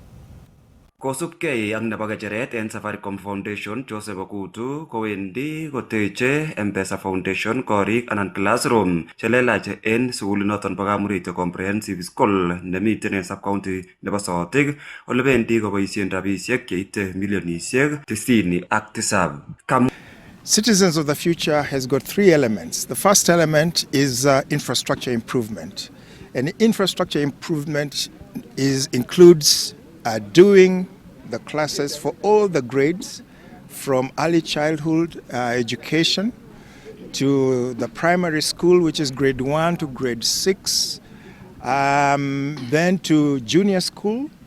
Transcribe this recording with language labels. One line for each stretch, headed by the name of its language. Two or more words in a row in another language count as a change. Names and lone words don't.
Kalenjin: Kosubkei ak nebo kecheret en Safaricom Foundation, Joseph Okutu kowendi koteche M-Pesa Foundation korik anan classroom chelelach en sukulinoton bo Kamurito Comprehensive School nemiten en sub-county nebo Sotik ole bendi koboisien rabisiek cheite milionisiek 97.
English: Citizens of the Future has got three elements. The first element is infrastructure improvement. And infrastructure improvement includes doing the classes for all the grades from early childhood education to the primary school, which is grade 1 to grade 6, then to junior school.